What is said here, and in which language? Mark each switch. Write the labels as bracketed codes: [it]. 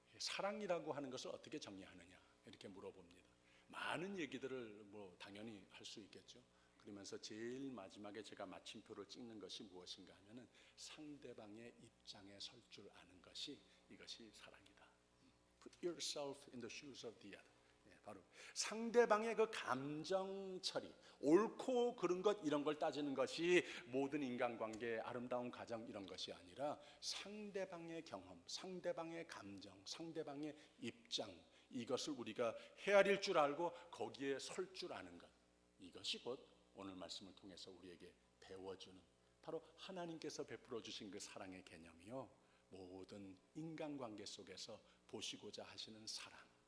[ko] 사랑이라고 하는 것을 어떻게 정의하느냐 이렇게 물어봅니다. 많은 얘기들을 당연히 할 수 있겠죠. 그러면서 제일 마지막에 제가 마침표를 찍는 것이 무엇인가 하면은 상대방의 입장에 설 줄 아는 것이, 이것이 사랑이다. [en] Put yourself in the shoes of the other. [ko] 바로 상대방의 그 감정 처리, 옳고 그른 것 이런 걸 따지는 것이 모든 인간관계, 아름다운 가정 이런 것이 아니라 상대방의 경험, 상대방의 감정, 상대방의 입장, 이것을 우리가 헤아릴 줄 알고 거기에 설 줄 아는 것, 이것이 곧 오늘 말씀을 통해서 우리에게 배워주는 바로 하나님께서 베풀어 주신 그 사랑의 개념이요, 모든 인간관계 속에서 보시고자 하시는 사랑,